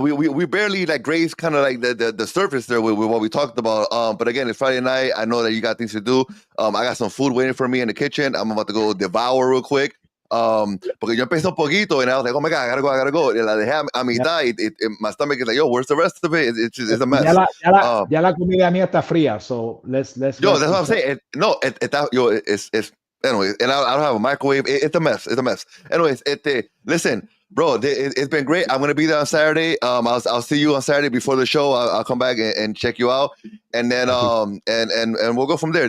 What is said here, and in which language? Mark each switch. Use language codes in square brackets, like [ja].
[en] We barely grazed kind of like the surface there with what we talked about. But again, it's Friday night. I know that you got things to do. I got some food waiting for me in the kitchen. I'm about to go devour real quick. [es] Porque yo empecé un poquito [en] and I was like, oh my God, I gotta go. [es] Y la dejé a mitad. [en] My stomach is like, yo, where's the rest of it? It's a mess. [es] Ya la comida mía está fría, [en] so let's. Yo, that's what I'm saying. It's anyway, and I don't have a microwave. It's a mess. Anyways, listen. Bro, it's been great. I'm gonna be there on Saturday. I'll see you on Saturday before the show. I'll come back and check you out, and then and we'll go from there.